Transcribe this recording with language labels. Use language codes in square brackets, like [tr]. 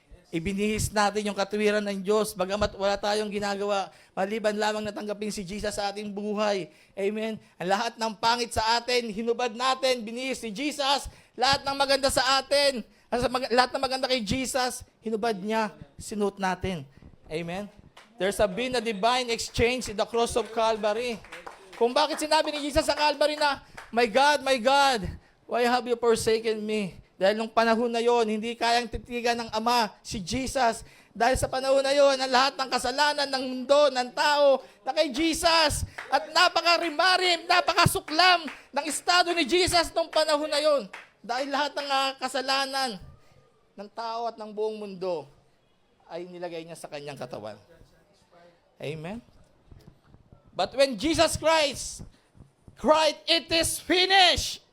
[tl] Ibinihis natin yung katwiran ng Diyos, bagamat wala tayong ginagawa, maliban lamang natanggapin si Jesus sa ating buhay. Amen. Ang lahat ng pangit sa atin, hinubad natin, binihis ni Jesus. Lahat ng maganda sa atin, lahat ng maganda kay Jesus, hinubad niya, sinuot natin. Amen. [en] There's been a divine exchange in the cross of Calvary. [tl] Kung bakit sinabi ni Jesus sa Calvary na, [en] my God, why have you forsaken me? [tl] Dahil nung panahon na yon, hindi kayang titigan ng Ama, si Jesus. Dahil sa panahon na yon, ang lahat ng kasalanan ng mundo, ng tao, na kay Jesus. At napaka-rimarim, napaka-suklam ng estado ni Jesus nung panahon na yon. Dahil lahat ng kasalanan ng tao at ng buong mundo ay nilagay niya sa kanyang katawan. Amen? [en] But when Jesus Christ cried, it is finished.